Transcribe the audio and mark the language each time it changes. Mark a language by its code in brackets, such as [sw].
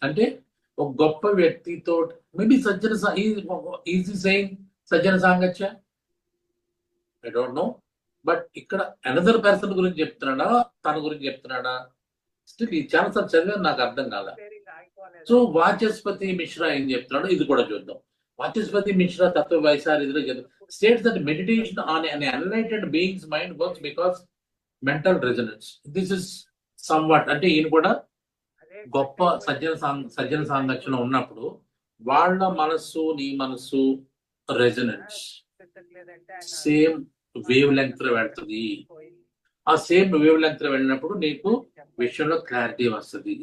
[te] అంటే ఒక గొప్ప వ్యక్తితో [en] Maybe he's saying సజ్జన సాంగత్య, I don't know. [te] బట్ ఇక్కడ అనదర్ పర్సన్ గురించి చెప్తున్నాడా, తన గురించి చెప్తున్నాడా, స్టిల్ ఈ చాలాసార్లు చదివాను, నాకు అర్థం కాల. సో వాచస్పతి మిశ్రా ఏం చెప్తున్నాడో ఇది కూడా చూద్దాం. [en] వాచస్పతి మిశ్రా తత్వ వైశారిధిలో states that meditation on an enlightened being's mind works because mental resonance. This is somewhat, [te] అంటే ఈయన కూడా గొప్ప సజ్జన సాంగత్యంలో ఉన్నప్పుడు వాళ్ళ మనస్సు నీ మనస్సు రెజనెన్స్ సేమ్ వేవ్ లెంగ్త్ లో వెళ్తుంది. ఆ సేమ్ వేవ్ లెంగ్త్ లో వెళ్ళినప్పుడు నీకు విషయంలో క్లారిటీ వస్తుంది.